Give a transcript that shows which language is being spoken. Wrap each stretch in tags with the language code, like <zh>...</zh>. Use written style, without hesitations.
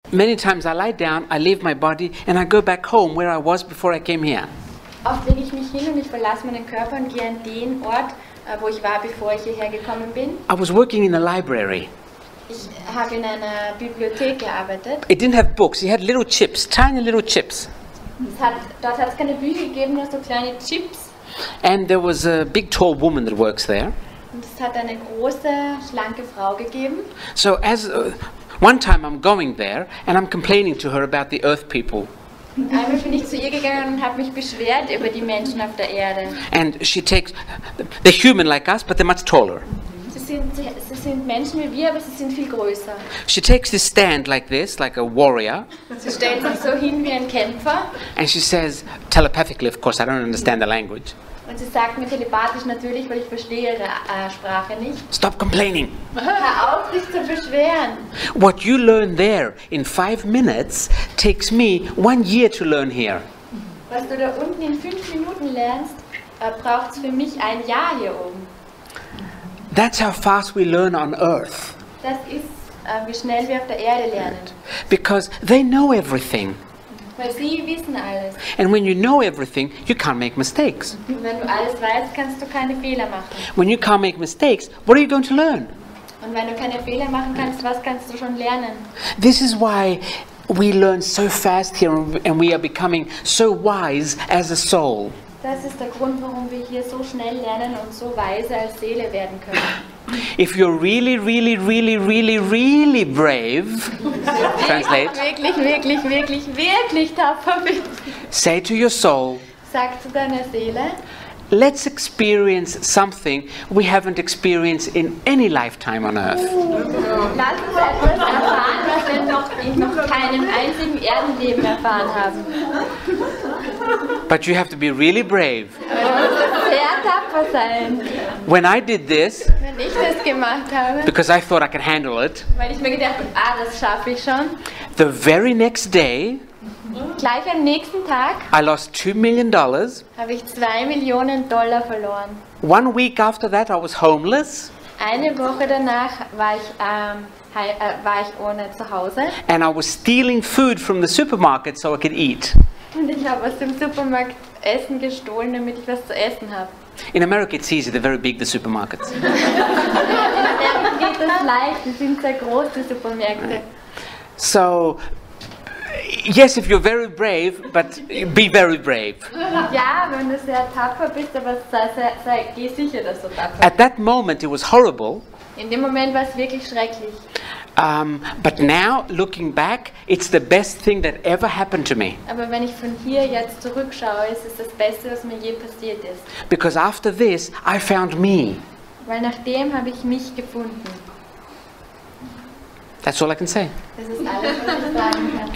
<en>Many times I lie down, I leave my body, and I go back home where I was before I came here.</en> <de>Oft lege ich mich hin und ich verlasse meinen Körper und gehe an den Ort, wo ich war, bevor ich hierher gekommen bin.</de> <en>I was working in a library.</en> <de>Ich habe in einer Bibliothek gearbeitet.</de> <en>It didn't have books, it had little chips, tiny little chips.</en> <de>Dort hat es keine Bücher gegeben, nur so kleine Chips.</de> <en>And there was a big tall woman that works there.</en> <de>Und es hat eine große, schlanke Frau gegeben.</de> <en>So one time I'm going there and I'm complaining to her about the earth people.</en> <de>Einmal bin ich zu ihr gegangen und habe mich beschwert über die Menschen auf der Erde.</de> <en>And they're human like us, but they're much taller.</en> <de>Sie sind Menschen wie wir, aber sie sind viel größer.</de> <en>She takes this stand like this, like a warrior.</en> <de>Sie stellt sich so hin wie ein Kämpfer.</de> <en>And she says, telepathically, of course, I don't understand the language.</en> <de>Und sie sagt mir telepathisch natürlich, weil ich verstehe ihre Sprache nicht.</de> <en>Stop complaining.</en> <de>Hör auf, dich zu beschweren.</de> <en>What you learn there in 5 minutes takes me 1 year to learn here.</en> <de>Was du da unten in 5 Minuten lernst, braucht es für mich ein Jahr hier oben.</de> <en>That's how fast we learn on earth.</en> <de>Das ist, wie schnell wir auf der Erde lernen.</de> <en>Because they know everything.</en> <de>Weil sie wissen alles.</de> <en>And when you know everything, you can't make mistakes.</en> <de>Und wenn du alles weißt, kannst du keine Fehler machen.</de> <en>When you can't make mistakes, what are you going to learn?</en> <de>Und wenn du keine Fehler machen kannst, was kannst du schon lernen?</de> <en>This is why we learn so fast here and we are becoming so wise as a soul.</en> <de>Das ist der Grund, warum wir hier so schnell lernen und so weise als Seele werden können.</de> <en>If you're really, really, really, really, really brave, translate,</en> <de>wirklich tapfer bist,</de> <en>say to your soul,</en> <de>sag zu deiner Seele,</de> <en>let's experience something we haven't experienced in any lifetime on earth.</en> <de>Lass uns etwas erfahren, was wir in noch keinem einzigen Erdenleben erfahren haben.</de> <en>But you have to be really brave.</en> <de>Aber du musst sehr tapfer sein.</de> <en>When I did this,</en> <de>Wenn ich das gemacht habe,</de> <en>because I thought I could handle it,</en> <de>weil ich mir gedacht habe, das schaffe ich schon,</de> <en>the very next day,</en> <de>gleich am nächsten Tag</de> <en>I lost $2 million.</en> <de>habe ich $2 Millionen verloren.</de> <en>1 week after that, I was homeless.</en> <de>Eine Woche danach war ich ohne Zuhause.</de> <en>And I was stealing food from the supermarket so I could eat.</en> <de>Und ich habe aus dem Supermarkt Essen gestohlen, damit ich was zu essen habe.</de> <en>In America it's easy, they're very big, the supermarkets.</en> <de>In Amerika geht das leicht, die sind sehr groß, die Supermärkte.</de> <en>So, yes, if you're very brave, but be very brave.</en> <de>Ja, wenn du sehr tapfer bist, aber geh sicher, dass du tapfer bist.</de> <en>At that moment it was horrible.</en> <de>In dem Moment war es wirklich schrecklich.</de> <en>But now, looking back, it's the best thing that ever happened to me.</en> <de>Aber wenn ich von hier jetzt zurückschaue, ist es das Beste, was mir je passiert ist.</de> <en>Because after this, I found me.</en> <de>Weil nach dem habe ich mich gefunden.</de> <en>That's all I can say.</en> <de>Das ist alles, was ich sagen kann.</de>